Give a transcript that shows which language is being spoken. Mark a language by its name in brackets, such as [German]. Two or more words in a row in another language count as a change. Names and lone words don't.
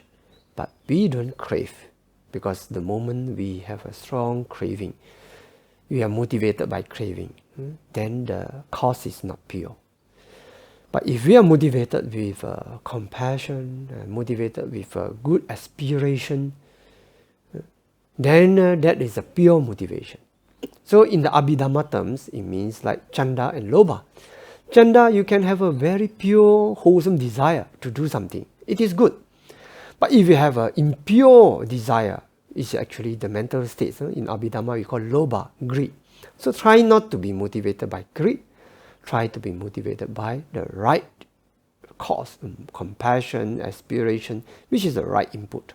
[English] But we don't crave, because the moment we have a strong craving, we are motivated by craving, then the cause is not pure. But if we are motivated with compassion, motivated with good aspiration, then that is a pure motivation. So in the Abhidhamma terms, it means like chanda and lobha. Chanda, you can have a very pure, wholesome desire to do something. It is good. But if you have an impure desire, it's actually the mental states. In Abhidhamma, we call lobha, greed. So try not to be motivated by greed. Try to be motivated by the right cause, compassion, aspiration, which is the right input.